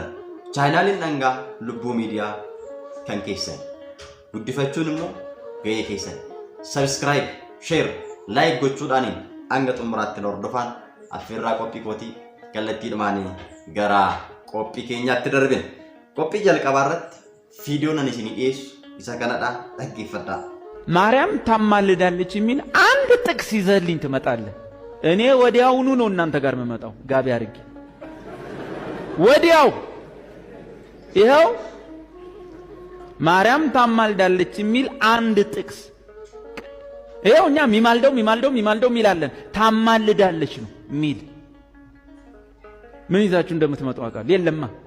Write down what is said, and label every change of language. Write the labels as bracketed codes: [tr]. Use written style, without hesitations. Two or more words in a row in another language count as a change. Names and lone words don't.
[om] Chaayinaaliin dhangaa lubbuu miidiyaa kan keessan guddifachuun immoo gahee keessan [en] subscribe share like [om] gochuudhaaniin hanga xumuraatti hordofaan affeerraa qophii kootii kallattiidhumaanii gara qophii keenyaatti darbina. Qophii jalqabaarratti viidiyoon ani isinii dhiyeessu isa kanadha dhaggeeffadhaa. [am] ማርያም ታማልዳለች የሚል አንድ ጥቅስ ይዘህልኝ ትመጣለህ። እኔ ወዲያውኑ ነው እናንተ ጋር መመጣው ጋቢ አድርጌ ወዲያው ይኸው ማርያም ታማልዳለች የሚል አንድ ጥቅስ ይኸው እኛ ሚማልደው ሚላለን ታማልዳለች ነው ሚል ምን ይዛችሁ እንደምትመጡ አውቃለሁ። የለማ